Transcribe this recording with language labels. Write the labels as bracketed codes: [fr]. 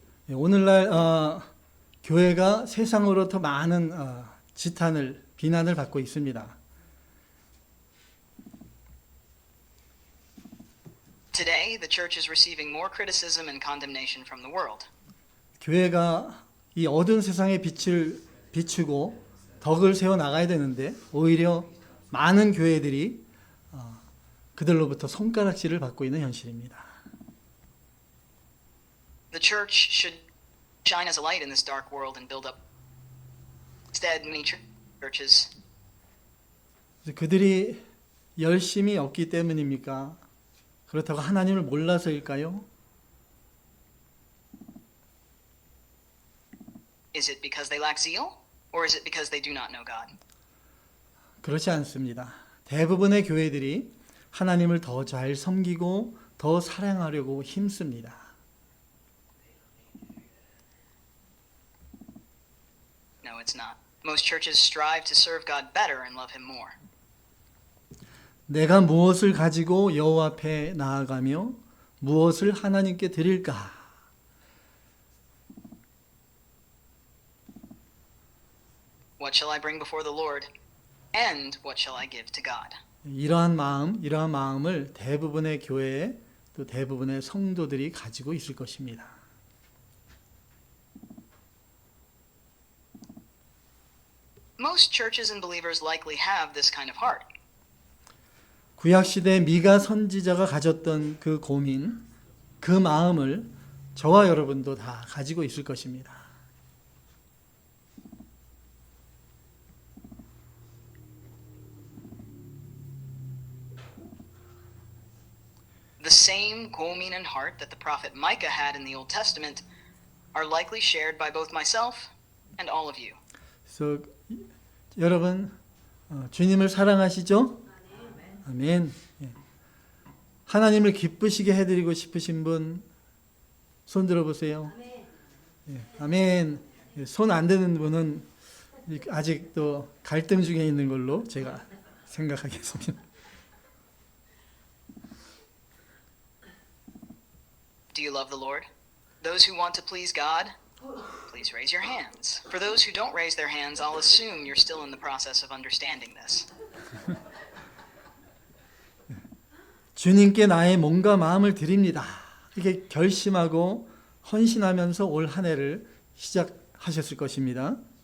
[ko] 오늘날 교회가 세상으로부터 많은 지탄을, 비난을 받고 있습니다. [en] Today, the church is receiving more criticism and condemnation from the world. [ko] 교회가 이 어두운 세상의 빛을 비추고 덕을 세워 나가야 되는데 오히려 많은 교회들이 그들로부터 손가락질을 받고 있는 현실입니다. [en] The church should shine as a light in this dark world and build up. Instead, many churches [ko] 그들이 열심이 없기 때문입니까? 그렇다고 하나님을 몰라서일까요? [en] is it because they lack zeal, or is it because they do not know God? [ko] 그렇지 않습니다. 대부분의 교회들이 하나님을 더 잘 섬기고 더 사랑하려고 힘씁니다. [en] No, it's not. Most churches strive to serve God better and love Him more. [ko] 내가 무엇을 가지고 여호와 앞에 나아가며 무엇을 하나님께 드릴까? [en] What shall I bring before the Lord? And what shall I give to God? [ko] 이러한 마음을 대부분의 교회 또 대부분의 성도들이 가지고 있을 것입니다. [en] Most churches and believers likely have this kind of heart. [ko] 구약 시대 미가 선지자가 가졌던 그 고민, 그 마음을 저와 여러분도 다 가지고 있을 것입니다. [en] The same 고민 and heart that the prophet Micah had in the Old Testament are likely shared by both myself and all of you. [ko] 그래서 여러분 주님을 사랑하시죠? 아멘. 예. 하나님을 기쁘시게 해드리고 싶으신 분 손 들어보세요. 예. 아멘. 손 안 드는 분은 아직도 갈등 중에 있는 걸로 제가 생각하겠습니다. [en] Do you love the Lord? Those who want to please God, please raise your hands. For those who don't raise their hands, I'll assume you're still in the process of understanding this. [ko] 주님께 나의 몸과 마음을 드립니다. 이렇게 결심하고 헌신하면서 올 한 해를 시작하셨을 것입니다.